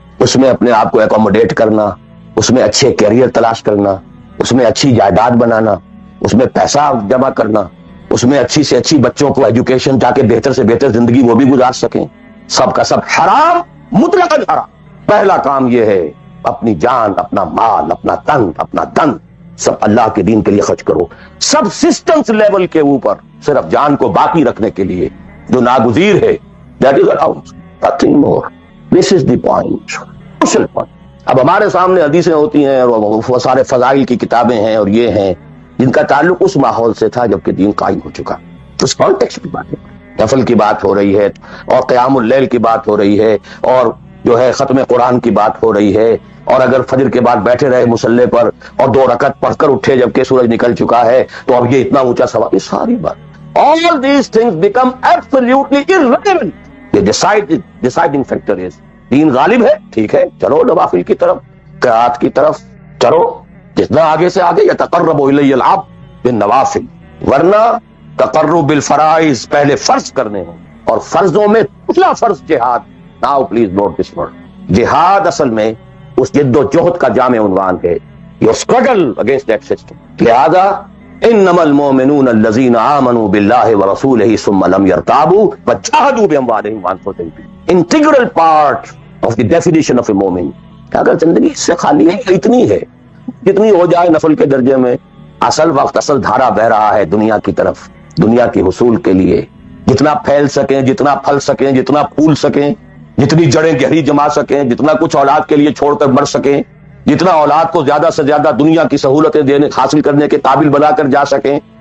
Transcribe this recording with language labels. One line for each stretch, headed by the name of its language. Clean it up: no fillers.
Urdu: اس میں اپنے آپ کو اکوموڈیٹ کرنا، اس میں اچھے کیریئر تلاش کرنا، اس میں اچھی جائیداد بنانا، اس میں پیسہ جمع کرنا، اس میں اچھی سے اچھی بچوں کو ایجوکیشن تاکہ بہتر سے بہتر زندگی وہ بھی گزار سکیں، سب کا سب حرام، مطلقاً حرام. پہلا کام یہ ہے اپنی جان، اپنا مال، اپنا تن، اپنا دن سب اللہ کے دین کے لیے خرچ کرو. سب سسٹمز لیول کے اوپر صرف جان کو باقی رکھنے کے لیے جو ناگزیر ہے،
English: that is allowed, nothing more. This is the point, crucial point.
Urdu: اب ہمارے سامنے حدیثیں ہوتی ہیں اور وہ سارے فضائل کی کتابیں ہیں اور یہ ہیں جن کا تعلق اس ماحول سے تھا جبکہ دین قائم ہو چکا. اس کانٹیکسٹ کی بات ہے، نفل کی بات ہو رہی ہے، اور قیام اللیل کی بات ہو رہی ہے، اور جو ہے ختم قرآن کی بات ہو رہی ہے. اور اگر فجر کے بعد بیٹھے رہے مسلح پر اور 2 رکعت پڑھ کر اٹھے جبکہ سورج نکل چکا ہے تو اب یہ اتنا اونچا ثواب. یہ ساری بات
English: all these things become absolutely irrelevant. The deciding factor is
Urdu: دین غالب ہے. ٹھیک ہے, چلو نوافل کی طرف, قرات کی طرف چلو, جتنا آگے سے آگے.
Arabic: یتقرب الی العبد بالنوافل,
Urdu: ورنہ تقرب بالفرائض پہلے فرض کرنے ہوں, اور فرضوں میں پہلا فرض جہاد.
English: Now please note this word.
Urdu: جہاد اصل میں اس جد و جہد کا جامع عنوان ہے,
English: Your struggle against that system.
Arabic: لہذا انما المؤمنون الذين آمنوا بالله ورسوله ثم لم يرتابوا وجاهدوا باموالهم وانفسهم.
English: Integral part of the definition of a مومن.
Urdu: اگر زندگی اس سے خالی ہے, اتنی ہے جتنی ہو جائے نفل کے درجے میں, اصل وقت اصل دھارا بہ رہا ہے دنیا کی طرف, دنیا کے حصول کے لیے. جتنا پھیل سکیں, جتنا پھل سکیں, جتنا پھول سکیں, جتنی جڑیں گہری جما سکیں, جتنا کچھ اولاد کے لیے چھوڑ کر بڑھ سکیں, جتنا اولاد کو زیادہ سے زیادہ دنیا کی سہولتیں دینے حاصل کرنے کے قابل بنا کر جا سکیں.